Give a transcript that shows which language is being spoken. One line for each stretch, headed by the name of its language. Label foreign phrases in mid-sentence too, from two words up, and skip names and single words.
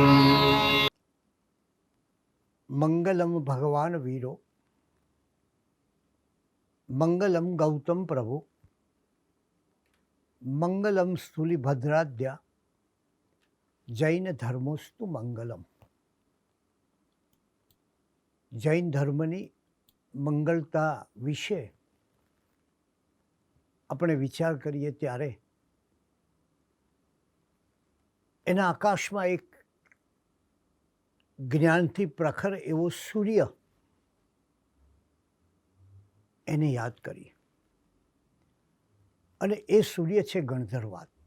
Sanskrit: मंगलम भगवान वीरो, मंगलम गौतम प्रभु, मंगलम स्थूलिभद्राद्या, जैन धर्मोस्तु मंगलम।
Gujarati: જૈન ધર્મની મંગળતા વિશે આપણે વિચાર કરીએ ત્યારે એના આકાશમાં એક જ્ઞાનથી પ્રખર એવો સૂર્ય એને યાદ કરીએ અને એ સૂર્ય છે ગણધર્વાદ.